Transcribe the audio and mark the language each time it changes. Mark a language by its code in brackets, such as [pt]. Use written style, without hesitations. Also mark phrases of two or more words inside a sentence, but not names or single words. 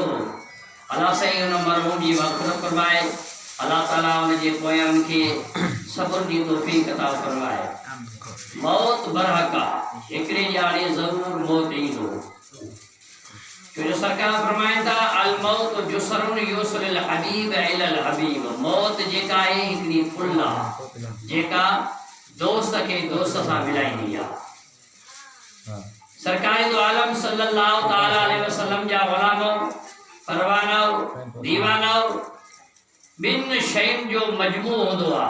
[sd] अल्लाह साईं हुन मरहूम जी मग़फ़िरत फरमाए। अल्लाह ताला हुन जे पोयनि खे सब्र जी तौफ़ीक़ अता फरमाए। मौत बरहक आहे, हिकिड़े ॼाणे ज़रूर मौत ईंदो। छो जो सरकार फरमाइनि था [ar] الموت جسر يوصل الحبيب إلى الحبيب. [sd] मौत जेका आहे हिकिड़ी पुल आहे जेका दोस्त खे दोस्त सां मिलाईंदी आहे। सरकार दो आलम [ar] صلى الله تعالى عليه وسلم [sd] जा ग़ुलामो परवानो दीवानो बिन शयुनि जो मजमू हूंदो आहे।